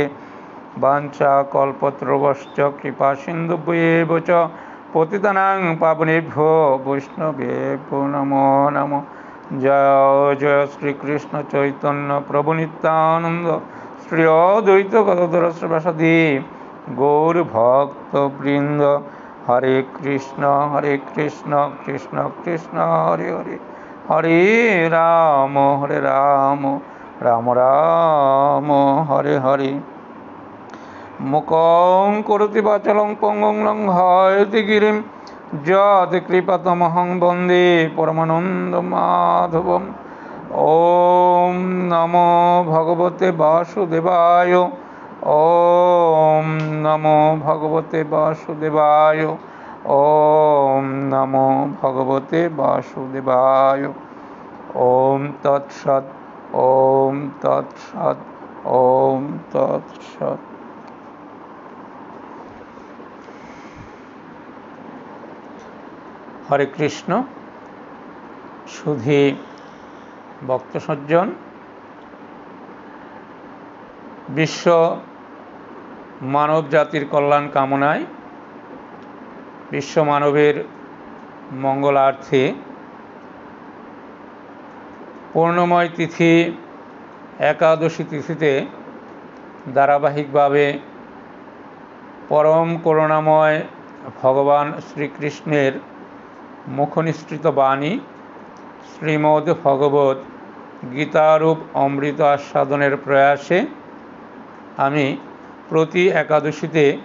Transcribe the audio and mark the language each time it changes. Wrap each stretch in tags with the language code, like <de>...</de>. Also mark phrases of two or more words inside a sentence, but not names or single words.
<sa>वाञ्छा कल्पतरुश्च कृपा सिन्धुभ्येव च पतितानां पावनेभ्यो वैष्णवेभ्यो नमो नमः। जय जय श्री कृष्ण चैतन्य प्रभु नित्यानंद श्री अद्वैत गदाधर श्रीवासादि गौर भक्तवृंद। हरे कृष्ण कृष्ण कृष्ण हरे हरे हरे राम राम राम हरे हरे। मुखं करोति वाचालं पंगुं लंघयति गिरिं यत् कृपातमहं वन्दे परमानन्दमाधवम्। ॐ नमो भगवते वासुदेवाय। ॐ नमो भगवते वासुदेवाय। ॐ नमो भगवते वासुदेवाय। ॐ तत्सत् ॐ तत्सत् ॐ तत्सत्।</sa> <bn>हरे कृष्ण। সুধী ভক্ত সজ্জন, বিশ্ব মানব জাতির কল্যাণ কামনায় বিশ্ব মানবের মঙ্গলার্থে পূর্ণময় তিথি একাদশী তিথিতে ধারাবাহিকভাবে পরম করুণাময় ভগবান শ্রীকৃষ্ণের মুখনিসৃত বাণী শ্রীমদ্ ভগবত গীতারূপ অমৃত আস্বাদনের প্রয়াসে আমি প্রতি একাদশীতে</bn>